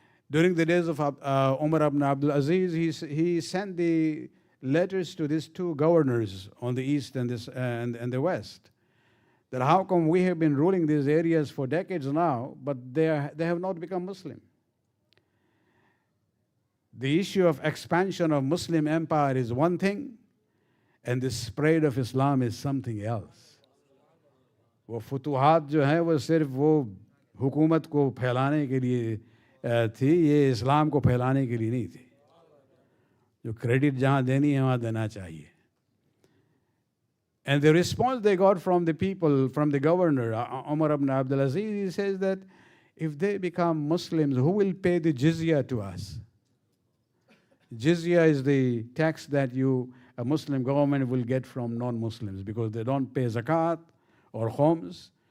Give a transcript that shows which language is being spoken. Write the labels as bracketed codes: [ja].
[en] During the days of Umar ibn Abdul Aziz, he sent the letters to these two governors on the east and the west, that how come we have been ruling these areas for decades now, but they have not become Muslim. The issue of expansion of Muslim empire is one thing, and the spread of Islam is something else. [hi] वो फतूहात जो हैं वो सिर्फ वो हुकूमत को फैलाने के लिए थी, ये इस्लाम को फैलाने के लिए नहीं थी. जो क्रेडिट जहाँ देनी है वहाँ देना चाहिए. [en] And the response they got from the people, from the governor, Umar ibn Abdul Aziz, he says that if they become Muslims, who will pay the jizya to us? Jizya is the tax that a Muslim government will get from non-Muslims because they don't pay zakat or khums.